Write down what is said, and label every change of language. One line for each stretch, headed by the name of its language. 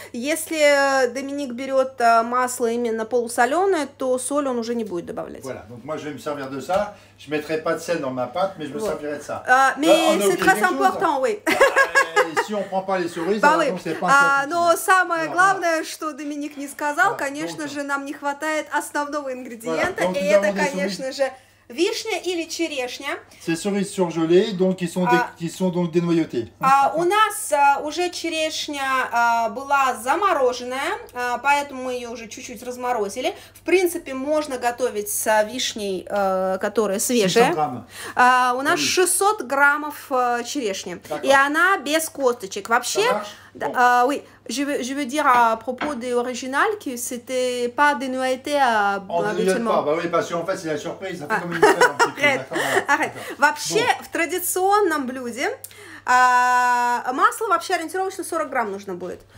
Russian: Если Доминик берет масло именно полусоленое, то соль он уже не будет добавлять.
French: Voilà, donc moi je vais me servir de ça. Je ne mettrai pas de sel dans ma pâte, mais je me servirai de ça. Mais c'est très important, oui. Si on ne prend pas les cerises, c'est pas
Russian: Но самое главное, что Доминик не сказал, конечно же, нам не хватает основного ингредиента, и это, конечно же, вишня или черешня.
French: C'est cerises surgelées, donc qui sont donc dénoyautées.
Russian: У нас уже черешня была замороженная, поэтому мы ее уже чуть-чуть разморозили. В принципе, можно готовить с вишней, которая свежая. У нас 600 граммов черешни, и она без косточек. Вообще,
French: oui, je veux dire à propos de l'original que c'était pas dénoyaté habituellement. Bah oui, parce qu'en fait, c'est la surprise, ça fait comme une crème un petit peu. Arrête.
Russian: Вообще, в традиционном блюде масло вообще ориентировочно 40 грамм нужно будет.